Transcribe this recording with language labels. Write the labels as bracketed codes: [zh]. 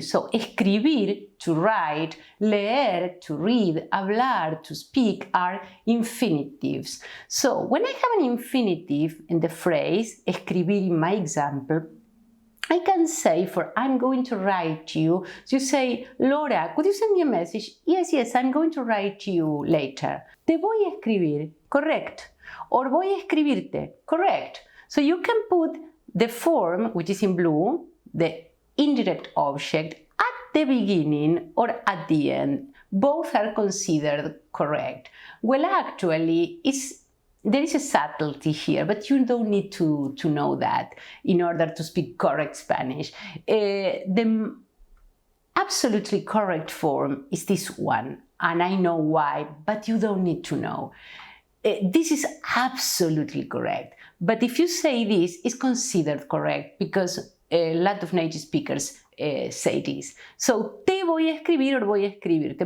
[en] So, escribir, to write, leer, to read, hablar, to speak are infinitives. So, when I have an infinitive in the phrase, escribir in my example, I can say for I'm going to write you, so you say, Laura, could you send me a message? Yes, I'm going to write you later. [es] Te voy a escribir, [en] correct. Or [es] voy a escribirte, [en] correct. So you can put the form, which is in blue, the indirect object, at the beginning or at the end. Both are considered correct. Well, actually, there is a subtlety here, but you don't need to know that in order to speak correct Spanish. The absolutely correct form is this one, and I know why, but you don't need to know. This is absolutely correct, but if you say this, it's considered correct because a lot of native speakers say this. So, [es] te voy a escribir or voy a escribirte.